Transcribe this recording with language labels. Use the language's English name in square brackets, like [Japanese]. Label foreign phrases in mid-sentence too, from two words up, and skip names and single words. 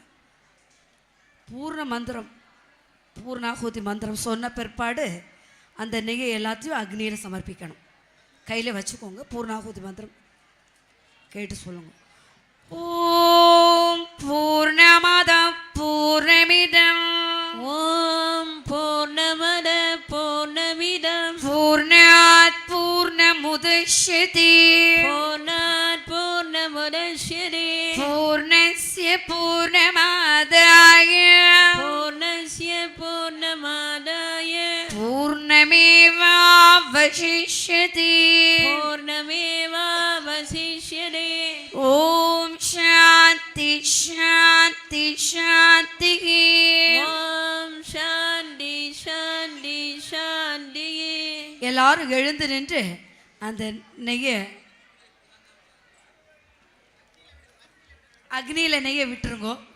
[Tamil] பூர்ணாகுதி மந்திரம் சொன்ன பிற்பாடு அந்த நெய்யை எல்லாத்தையும் அக்னியில் சமர்ப்பிக்கணும். கையில் வச்சுக்கோங்க. பூர்ணாகுதி மந்திரம் கேட்டு சொல்லுங்க. [Sanskrit] ॐ पूर्णमद पूर्णमिदम् पूर्णमद पूर्णमिदम् पूर्णात् पूर्णमुदच्यते पूर्णस्य पूर्णमादाय पूर्णमेवावशिष्यते ॐ शान्ति शान्ति शान्ति ॐ शान्ति शान्ति शान्ति. [Tamil] எல்லாரும் எழுந்து நின்று அந்த நெய்யை அக்னியில நெய்யை விட்டுருங்கோ.